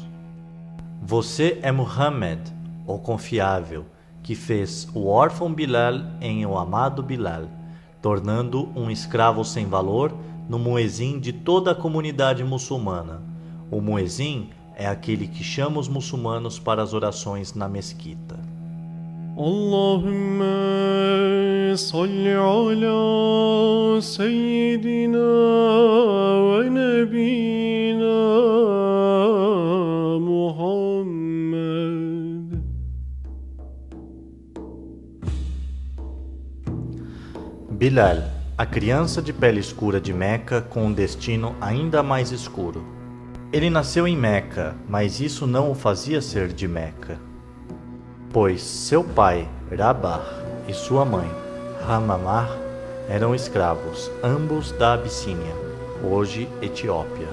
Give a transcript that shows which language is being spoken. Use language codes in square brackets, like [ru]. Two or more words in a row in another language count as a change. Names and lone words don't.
[pt] Você é Muhammad, o confiável, que fez o órfão Bilal em o amado Bilal, tornando um escravo sem valor no muezim de toda a comunidade muçulmana. O muezim é aquele que chama os muçulmanos para as orações na mesquita. [ar] اللهم صل على سيدنا ونبينا محمد. [pt] Bilal, a criança de pele escura de Meca com um destino ainda mais escuro. Ele nasceu em Meca, mas isso não o fazia ser de Meca, pois seu pai, Rabah, e sua mãe, Hamamah, eram escravos, ambos da Abissínia, hoje Etiópia.